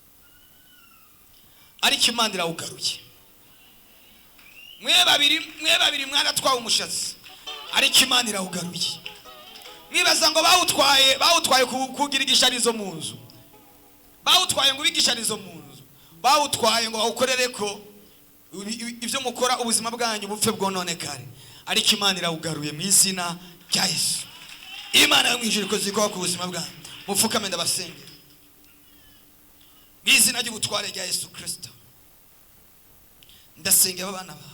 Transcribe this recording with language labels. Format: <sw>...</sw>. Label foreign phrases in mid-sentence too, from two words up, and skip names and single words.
<rn>Ariko Imana irawugaruye. Mwe babiri mwaratwaye umushatsi. Ariko Imana irawugaruye. Mwibaza ngo bawutwaye kugira igisharizo mu nzu. Bawutwaye ngo bigisharizo mu nzu. Bawutwaye ngo bawukorere ko ibyo mukora ubuzima bwanyu bupfe bwononekare. Ariko Imana irawugaruye mu izina rya Yesu. Imana yo mwijuru ko zikora ku buzima bwanyu. Mupfukame ndabasengera. Mu izina ry'ubutware rya Yesu Kristo. Ndasengera abana bawe.</rn>